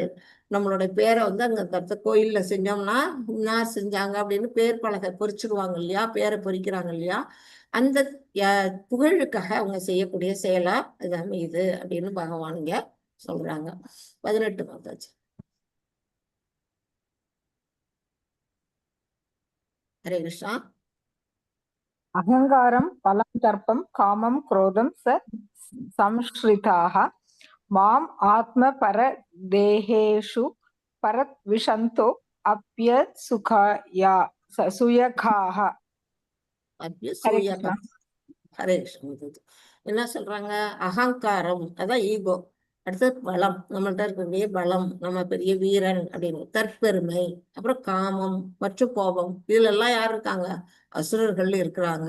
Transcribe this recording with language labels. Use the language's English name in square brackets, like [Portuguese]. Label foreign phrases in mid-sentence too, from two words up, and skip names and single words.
[Tamil] நம்மளுடைய பேரை வந்து அங்க கோயில்ல செஞ்சோம்னா இன்னார் செஞ்சாங்க அப்படின்னு பேர் பலகை பொறிச்சிடுவாங்க இல்லையா, பேரை பொறிக்கிறாங்க இல்லையா, அந்த புகழுக்காக அவங்க செய்யக்கூடிய செயலா இது அமையுது அப்படின்னு பகவான் இங்க சொல்றாங்க. 18 பார்த்தாச்சு. ஹரே கிருஷ்ணா. [Sanskrit] अहङ्कारं फलं दर्पं कामं क्रोधं स संश्रिताः माम् आत्मपरदेहेषु परद्विषन्तो अप्यसुखाया सुयखाः. [Tamil] அப்படி हरे சூயகா. कृष्ण. ஹரே கிருஷ்ணா. என்ன சொல்றாங்க, அகங்காரம் அதான் ஈகோ, அடுத்தது பலம், நம்மள்ட்ட இருக்கக்கூடிய பலம், நம்ம பெரிய வீரன் அப்படின்னு, தற்பெருமை, அப்புறம் காமம் மற்றும் கோபம், இதுல எல்லாம் யார் இருக்காங்க, அசுரர்கள் இருக்கிறாங்க.